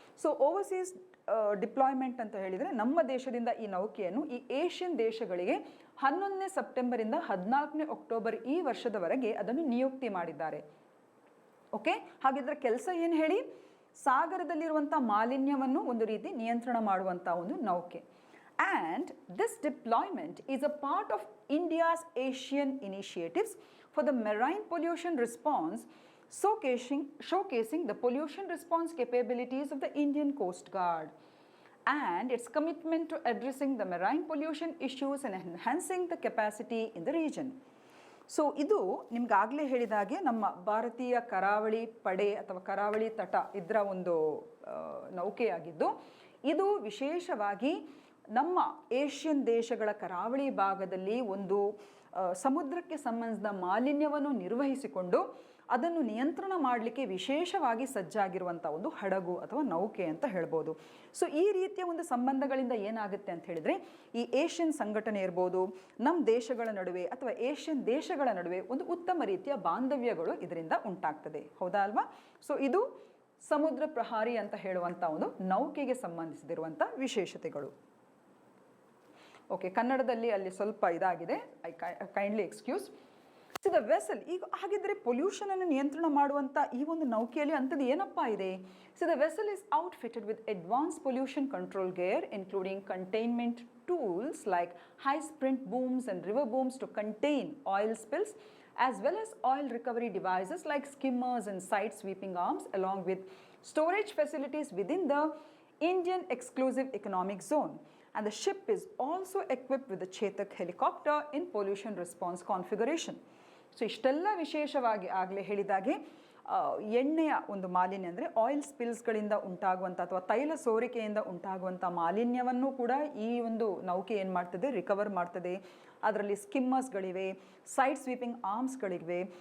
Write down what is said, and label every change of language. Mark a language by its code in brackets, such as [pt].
[kn] So overseas deployment ಅಂತ ಹೇಳಿದರೆ ನಮ್ಮ ದೇಶದಿಂದ ಈ ನೌಕೆಯನ್ನು ಈ ಏಷ್ಯನ್ ದೇಶಗಳಿಗೆ 11ನೇ ಸೆಪ್ಟೆಂಬರಿಂದ 14ನೇ ಅಕ್ಟೋಬರ್ ಈ ವರ್ಷದವರೆಗೆ ಅದನ್ನು ನಿಯುಕ್ತಿ ಮಾಡಿದ್ದಾರೆ. ಓಕೆ, ಹಾಗಿದ್ರೆ ಕೆಲಸ ಏನು ಹೇಳಿ? ಸಾಗರದಲ್ಲಿರುವಂಥ ಮಾಲಿನ್ಯವನ್ನು ಒಂದು ರೀತಿ ನಿಯಂತ್ರಣ ಮಾಡುವಂಥ ಒಂದು ನೌಕೆ. [en] And this deployment is a part of India's Asian initiatives for the marine pollution response, showcasing the pollution response capabilities of the Indian Coast Guard and its commitment to addressing the marine pollution issues and enhancing the capacity in the region. [kn] So ಇದು ನಿಮ್ಗಾಗಲೇ ಹೇಳಿದಾಗೆ ನಮ್ಮ ಭಾರತೀಯ ಕರಾವಳಿ ಪಡೆ ಅಥವಾ ಕರಾವಳಿ ತಟ ಇದರ ಒಂದು ನೌಕೆಯಾಗಿದ್ದು, ಇದು ವಿಶೇಷವಾಗಿ ನಮ್ಮ ಏಷ್ಯನ್ ದೇಶಗಳ ಕರಾವಳಿ ಭಾಗದಲ್ಲಿ ಒಂದು ಸಮುದ್ರಕ್ಕೆ ಸಂಬಂಧಿಸಿದ ಮಾಲಿನ್ಯವನ್ನು ನಿರ್ವಹಿಸಿಕೊಂಡು ಅದನ್ನು ನಿಯಂತ್ರಣ ಮಾಡಲಿಕ್ಕೆ ವಿಶೇಷವಾಗಿ ಸಜ್ಜಾಗಿರುವಂಥ ಒಂದು ಹಡಗು ಅಥವಾ ನೌಕೆ ಅಂತ ಹೇಳ್ಬೋದು. ಸೊ ಈ ರೀತಿಯ ಒಂದು ಸಂಬಂಧಗಳಿಂದ ಏನಾಗುತ್ತೆ ಅಂತ ಹೇಳಿದರೆ, ಈ ಏಷ್ಯನ್ ಸಂಘಟನೆ ಇರ್ಬೋದು, ನಮ್ಮ ದೇಶಗಳ ನಡುವೆ ಅಥವಾ ಏಷ್ಯನ್ ದೇಶಗಳ ನಡುವೆ ಒಂದು ಉತ್ತಮ ರೀತಿಯ ಬಾಂಧವ್ಯಗಳು ಇದರಿಂದ ಉಂಟಾಗ್ತದೆ. ಹೌದಾ ಅಲ್ವಾ? ಸೊ ಇದು ಸಮುದ್ರ ಪ್ರಹಾರಿ ಅಂತ ಹೇಳುವಂಥ ಒಂದು ನೌಕೆಗೆ ಸಂಬಂಧಿಸಿದಿರುವಂಥ ವಿಶೇಷತೆಗಳು. ಓಕೆ, ಕನ್ನಡದಲ್ಲಿ ಅಲ್ಲಿ ಸ್ವಲ್ಪ ಇದಾಗಿದೆ, [en] I kindly excuse. The vessel, [kn] ಈಗ ಹಾಗಿದ್ರೆ ಪೊಲ್ಯೂಷನ್ ಅನ್ನು ನಿಯಂತ್ರಣ ಮಾಡುವಂಥ ಈ ಒಂದು ನೌಕೆಯಲ್ಲಿ ಅಂಥದ್ದು ಏನಪ್ಪಾ ಇದೆ? [en] The vessel is outfitted with advance pollution control gear including containment tools like high sprint booms and river booms to contain oil spills, as well as oil recovery devices like skimmers and side sweeping arms, along with storage facilities within the Indian exclusive economic zone. And the ship is also equipped with the Chetak helicopter in pollution response configuration. [kn] So ಇಷ್ಟೆಲ್ಲ ವಿಶೇಷವಾಗಿ ಆಗಲೇ ಹೇಳಿದಾಗೆ ಎಣ್ಣೆಯ ಒಂದು ಮಾಲಿನ್ಯ ಅಂದರೆ oil ಸ್ಪಿಲ್ಸ್ಗಳಿಂದ ಉಂಟಾಗುವಂಥ ಅಥವಾ ತೈಲ ಸೋರಿಕೆಯಿಂದ ಉಂಟಾಗುವಂಥ ಮಾಲಿನ್ಯವನ್ನು ಕೂಡ ಈ ಒಂದು ನೌಕೆ ಏನು ಮಾಡ್ತದೆ, ರಿಕವರ್ ಮಾಡ್ತದೆ. ಅದರಲ್ಲಿ ಸ್ಕಿಮ್ಮರ್ಸ್ಗಳಿವೆ, ಸೈಡ್ ಸ್ವೀಪಿಂಗ್ ಆರ್ಮ್ಸ್ಗಳಿವೆ.